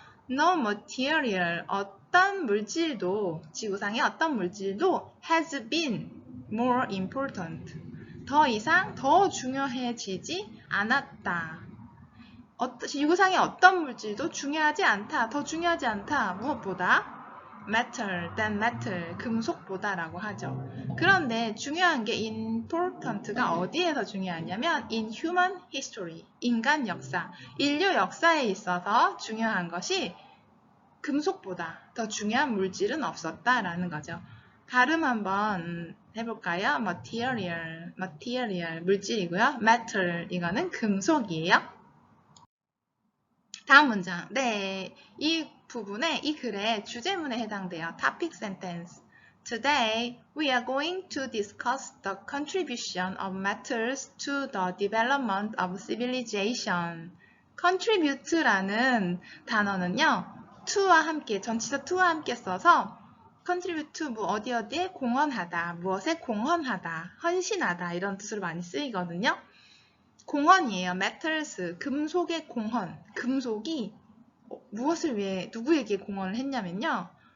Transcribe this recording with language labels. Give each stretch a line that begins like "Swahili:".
English: No material,
Korean: 어떤 물질도, 지구상의 어떤 물질도
English: has been more important,
Korean: 더 이상 더 중요해지지 않았다. 지구상의 어떤 물질도 중요하지 않다, 더 중요하지 않다. 무엇보다?
English: metal than metal,
Korean: 금속보다라고 하죠. 그런데 중요한 게 important가 어디에서 중요하냐면
English: in human history,
Korean: 인간 역사, 인류 역사에 있어서 중요한 것이 금속보다 더 중요한 물질은 없었다라는 거죠. 발음 한번 해볼까요? material, 물질이고요. metal, 이거는 금속이에요. 다음 문장. 네, 이 부분에, 이 글의 주제문에 해당돼요.
English: topic sentence. Today, we are going to discuss the contribution of metals to the development of civilization.
Korean: contribute라는 단어는요, to와 함께, 전치사 to와 함께 써서 contribute, 어디에 공헌하다, 무엇에 공헌하다, 헌신하다 이런 뜻으로 많이 쓰이거든요. 공헌이에요. metals, 금속의 공헌. 금속이 무엇을 위해, 누구에게 공헌을 했냐면요.